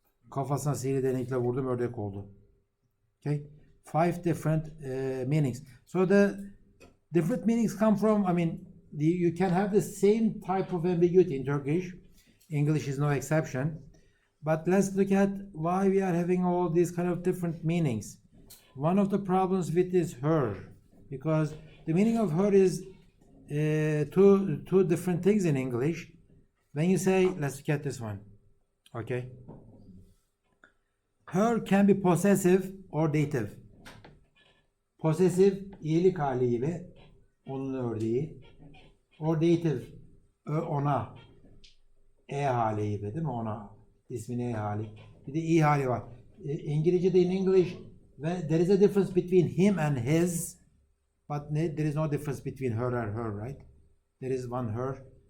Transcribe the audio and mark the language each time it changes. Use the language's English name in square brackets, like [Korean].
[Turkish] Kafasına sihirli denekle vurdum, ördek oldu. [English] Okay? 5 different meanings. So the different meanings come from, I mean, you can have the same type of ambiguity in Turkish. English is no exception. But let's look at why we are having all these kind of different meanings. One of the problems with is her, because the meaning of her is two different things in English. When you say, let's look at this one. Okay. Her can be possessive or dative. [Turkish] Possessive, iyilik hali gibi, onun ördeği. Or dative, ona, hali gibi değil mi? Ona, ismin hali. Bir de i hali var. [English] İngilizce'de in English, there is a difference between him and his, but there is no difference between her and her, right? There is one her.